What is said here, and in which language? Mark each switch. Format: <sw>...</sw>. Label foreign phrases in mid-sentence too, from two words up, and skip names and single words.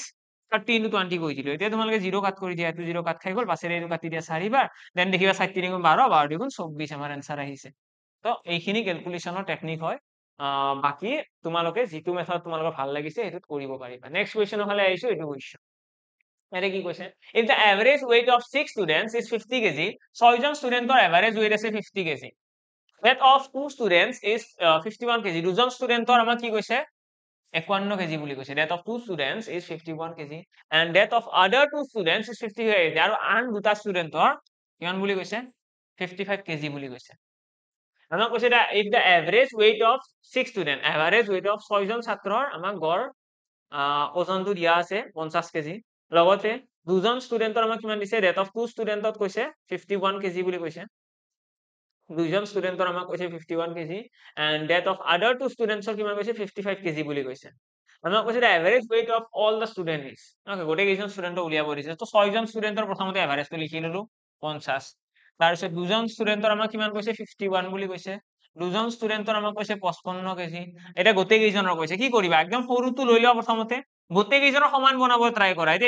<as>30 into 20 কৰি দিলো এতিয়া তোমালোকে 0 কাট কৰি দিয়া 0 কাট খাই গল পাছেৰে এইটো কাটি দিয়া 4 বাৰ দেন দেখিবা 4 3 গুণ 12 12 দুগুণ 24 আমাৰ आंसर আহিছে তো এইখিনি ক্যালকুলেশনৰ টেকনিক হয় বাকি তোমালোকে যিটো মেথড তোমালোকৰ ভাল লাগিছে হেতুত কৰিব পাৰিবা</as> <en>next question</en> <as>ফালে আহিছো এইটো কোৱেশ্যন এৰে কি কৈছে</as> <en>if the average weight of 6 students is 50 kg</en> <as>6 জন ষ্টুডেন্টৰ এভাৰেজ weight আছে 50 kg</as> <en>that of 2 students is 51 kg</en> <as>দুজন ষ্টুডেন্টৰ আমাক কি কৈছে 51 kg বুলি কৈছে</as> <en>that of 2 students is 51 kg and that of other 2 students is 55 kg</en> <as>আৰু আন দুটা ষ্টুডেন্টৰ কিমান বুলি কৈছে 55 kg বুলি কৈছে আমাক কৈছে</as> <en>if the average weight of 6 student average weight of 6</en> <as>জন ছাত্ৰৰ আমাক গড় ওজনটো দিয়া আছে 50 কেজি লগতে দুজন ষ্টুডেন্টৰ আমাক কিমান দিছে</as> <en>rate of</en> <as>2 ষ্টুডেন্টত কৈছে 51 কেজি বুলি কৈছে দুজন ষ্টুডেন্টৰ আমাক কৈছে 51 কেজি</as> <en>and that of other 2</en> <as>ষ্টুডেন্টছৰ কিমান কৈছে 55 কেজি বুলি কৈছে আমাক কৈছে</as> <en>the average weight of all the students is okay</en> <as>গোটেই কেইজন ষ্টুডেন্টক উলিয়াব দিছে তো 6 জন ষ্টুডেন্টৰ প্ৰথমতে এভাৰেজটো লিখি ললো 50 তাৰ পিছত দুজন ষ্টুডেন্টৰ আমাক কিমান কৈছে 51 বুলি কৈছে দুজন ষ্টুডেন্টৰ আমাক কৈছে 55 কেজি এটা গোটেই কেইজনৰ কৈছে কি কৰিবা একদম সৰুটো লৈ লোৱা প্ৰথমতে গোটেই কেইজনৰ সমান বনাব ট্ৰাই কৰা এতিয়া</as>